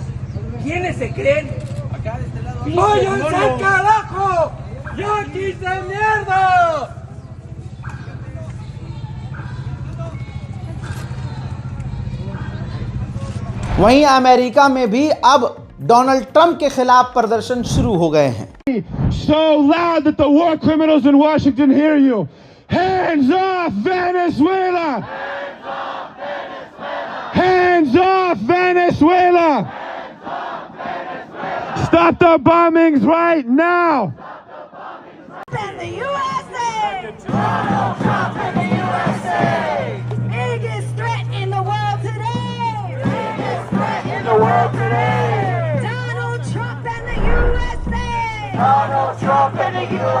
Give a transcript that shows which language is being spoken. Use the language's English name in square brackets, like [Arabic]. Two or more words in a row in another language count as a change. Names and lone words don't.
[Spanish] ¿Quiénes se creen? ¡Váyanse al carajo! ¡Yanquis de mierda! [Hindi] वहीं अमेरिका में भी अब डोनाल्ड ट्रंप के खिलाफ प्रदर्शन शुरू हो गए हैं। [English] So loud that the war criminals in Washington hear you. Hands off Venezuela! Hands off Venezuela! Stop the bombings right now! In the USA! Donald Trump in the USA! Biggest threat in the world today! Biggest threat in the world today! Donald Trump in the USA! Donald Trump in the USA!